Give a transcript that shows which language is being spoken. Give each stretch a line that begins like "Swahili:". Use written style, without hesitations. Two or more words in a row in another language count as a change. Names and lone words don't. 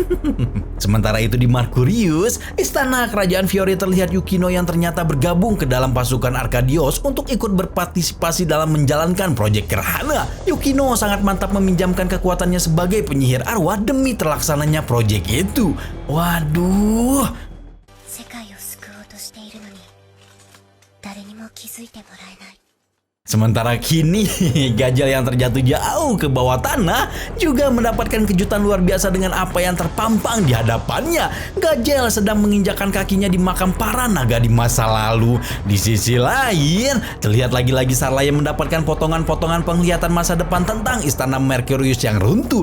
Indonesian: Sementara itu di Markurius, istana kerajaan Fiore, terlihat Yukino yang ternyata bergabung ke dalam pasukan Arkadios untuk ikut berpartisipasi dalam menjalankan proyek Gerhana. Yukino sangat mantap meminjamkan kekuatannya sebagai penyihir arwah demi terlaksananya proyek itu. Waduh.
Japanese: 世界を救おうとしているのに誰にも気づいてもらえない。
Indonesian: Sementara kini Gajal yang terjatuh jauh ke bawah tanah juga mendapatkan kejutan luar biasa dengan apa yang terpampang di hadapannya. Gajal sedang menginjakkan kakinya di makam para naga di masa lalu. Di sisi lain, terlihat lagi-lagi Sarlaya mendapatkan potongan-potongan penglihatan masa depan tentang istana Mercurius yang runtuh.